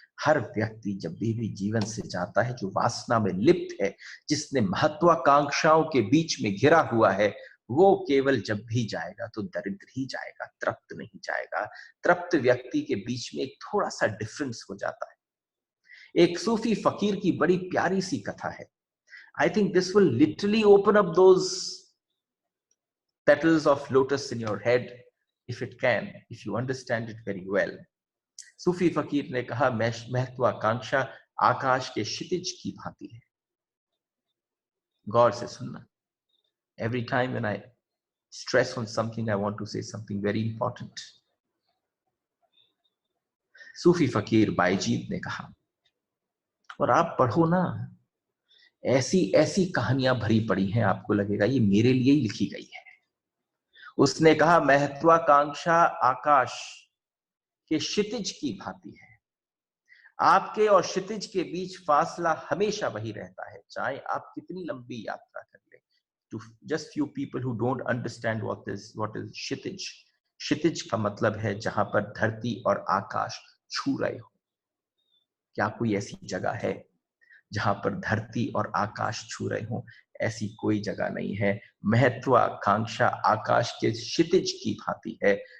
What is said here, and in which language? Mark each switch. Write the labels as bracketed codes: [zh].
[hi] हर व्यक्ति जब भी जीवन से जाता है जो वासना में लिप्त है, जिसने महत्वाकांक्षाओं के बीच में घिरा हुआ है, वो केवल जब भी जाएगा तो दरिद्र ही जाएगा, तृप्त नहीं जाएगा। तृप्त व्यक्ति के बीच में एक थोड़ा सा डिफरेंस हो जाता है। एक सूफी फकीर की बड़ी प्यारी सी कथा है। [en] I think this will literally open up those petals of lotus in your head, if it can, if you understand it very well. [hi] सूफी फकीर ने कहा महत्वाकांक्षा आकाश के क्षितिज की भांति है। गौर से सुनना। [en] Every time when I stress on something, I want to say something very important. [hi] सूफी फकीर बायजीद ने कहा, और आप पढ़ो ना, ऐसी ऐसी कहानियां भरी पड़ी हैं, आपको लगेगा ये मेरे लिए ही लिखी गई है। उसने कहा महत्वाकांक्षा आकाश के क्षितिज की भांति है। आपके और क्षितिज के बीच फासला हमेशा वही रहता है, चाहे आप कितनी लंबी यात्रा कर ले। [en] To just few people who don't understand what is kshitij. [hi] क्षितिज का मतलब है जहां पर धरती और आकाश छू रहे हो। क्या कोई ऐसी जगह है जहां पर धरती और आकाश छू रहे हो? ऐसी कोई जगह नहीं है। महत्वाकांक्षा आकाश के क्षितिज की भांति है।